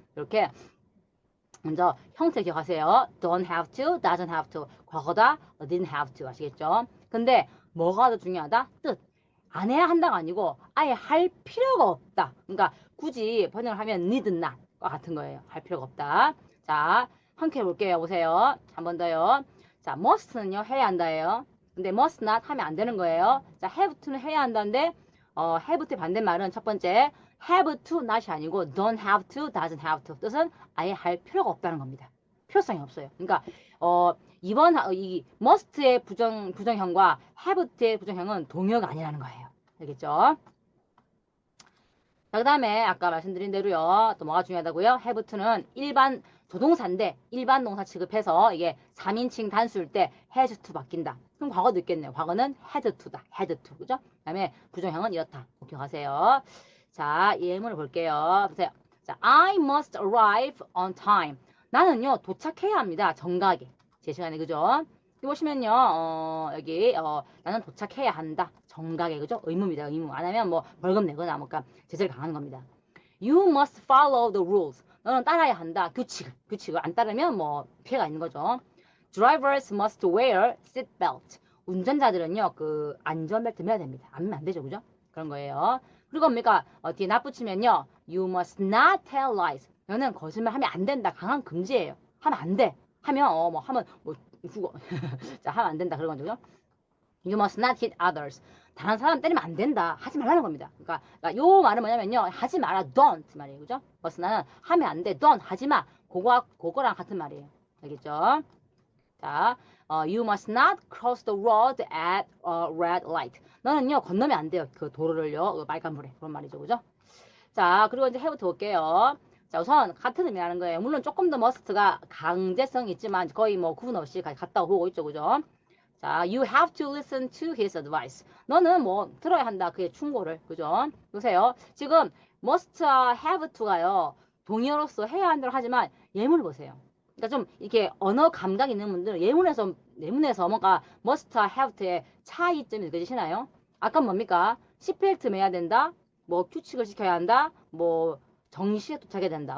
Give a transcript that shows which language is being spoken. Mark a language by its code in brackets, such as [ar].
[ko] 이렇게 먼저 형태 기억하세요. [en] don't have to, doesn't have to. [ko] 과거다, [en] didn't have to. [ko] 아시겠죠? 근데 뭐가 더 중요하다? 뜻. 안 해야 한다가 아니고 아예 할 필요가 없다. 그러니까 굳이 번역을 하면 [en] need not [ko] 과 같은 거예요. 할 필요가 없다. 자, 함께 해볼게요. 보세요. 한 번 더요. 자, must는요 해야 한다예요. 근데 must not 하면 안 되는 거예요. 자, have to는 해야 한다는데 have to의 반대말은 첫 번째 [en] have to not [ko] 이 아니고 [en] don't have to, doesn't have to. [ko] 뜻은 아예 할 필요가 없다는 겁니다. 필요성이 없어요. 그러니까 이 must의 부정형과 have의 부정형은 동의어가 아니라는 거예요. 알겠죠? 자, 그 다음에 아까 말씀드린 대로요. 또 뭐가 중요하다고요? have to는 일반 조동사인데 일반 동사 취급해서 이게 3인칭 단수일 때 has to 바뀐다. 그럼 과거도 있겠네요. 과거는 had to다. had to. 그죠? 그 다음에 부정형은 이렇다. 기억하세요. 자, 예문을 볼게요. 보세요. [en] 자, I must arrive on time. [ko] 나는요, 도착해야 합니다. 정각에. 제 시간에, 그죠? 여기 보시면요, 여기, 나는 도착해야 한다. 정각에, 그죠? 의무입니다. 의무. 안 하면 뭐 벌금 내거나, 뭔가 제재를 가하는 겁니다. [en] You must follow the rules. [ko] 너는 따라야 한다. 규칙을 안 따르면 뭐 피해가 있는 거죠. [en] Drivers must wear seat belt. [ko] 운전자들은요, 그 안전벨트 매야 됩니다. 안 매면 안 되죠, 그죠? 그런 거예요. 그리고 뭡니까? 뒤에 납붙이면요. [en] You must not tell lies. [ko] 너는 거짓말 하면 안 된다. 강한 금지예요. 하면 안 돼. 하면 하면 뭐 죽어. 자, 하면 안 된다. 그런 거죠. [en] You must not hit others. [ko] 다른 사람 때리면 안 된다. 하지 말라는 겁니다. 그러니까 요 말은 뭐냐면요. 하지 마라. don't 말이에요. 그죠? 그래서 나는 하면 안 돼. don't 하지 마. 그거랑 같은 말이에요. 알겠죠? [en] 자, you must not cross the road at a red light. [ko] 너는요, 건너면 안 돼요. 그 도로를요, 그 빨간불에. 그런 말이죠. 그죠? 자, 그리고 이제 해부터 볼게요. 자, 우선 같은 의미라는 거예요. 물론 조금 더 must가 강제성이 있지만 거의 뭐 구분 없이 같다고 보고 있죠. 그죠? [en] 자, you have to listen to his advice. [ko] 너는 뭐 들어야 한다. 그의 충고를. 그죠? 보세요. 지금 must, have to가요. 동의어로서 해야 한다고 하지만 예문을 보세요. 그러니까 좀 이렇게 언어 감각 있는 분들은 예문에서 뭔가 must, have to의 차이점이 느껴지시나요? 아까 뭡니까? 시펠트 해야 된다. 뭐 규칙을 지켜야 한다. 뭐 정시에 도착해야 된다.